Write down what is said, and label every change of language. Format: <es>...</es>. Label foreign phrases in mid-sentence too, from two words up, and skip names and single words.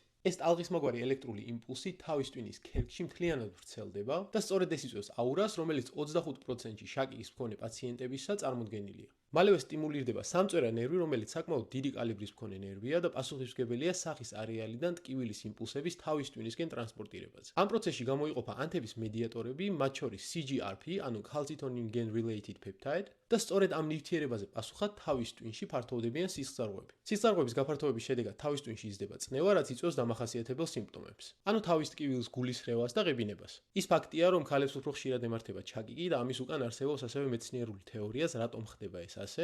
<ka>ეს ტალღისმაგვარი ელექტრული იმპულსი თავის ტვინის ქერქში მთლიანად ვრცელდება და სწორედ ეს იწვევს აურას, რომელიც 25%-ში შაკიკის მქონე პაციენტებისა წარმოდგენილია. მალევე სტიმულირდება სამწვერა ნერვი, რომელიც საკმაოდ დიდი კალიბრის მქონე ნერვია და პასუხისმგებელია სახის არეალიდან ტკივილის იმპულსების თავის ტვინისკენ ტრანსპორტირებაზე. ამ პროცესში გამოიყოფა ანთების მედიატორები, მათ შორის CGRP, ანუ</ka> <en>calcitonin gen related peptide,</en> <ka>და სწორედ ამ ნივთიერებაზე პასუხად თავის ტვინში ფართოვდებიან სისხლძარღვები. სისხლძარღვების გაფართოების შედეგად თავის ტვინში იზრდება წნევა, რაც იწვევს დამახასიათებელ სიმპტომებს, ანუ თავის ტკივილს გულისრევას და ღებინებას. ის ფაქტია, რომ ქალებს უფრო ხშირად ემართება ჩაკიკი და ამის უკან არსებობს ასევე მეცნიერული თეორიაც, რატომ ხდება ეს ასე.</ka>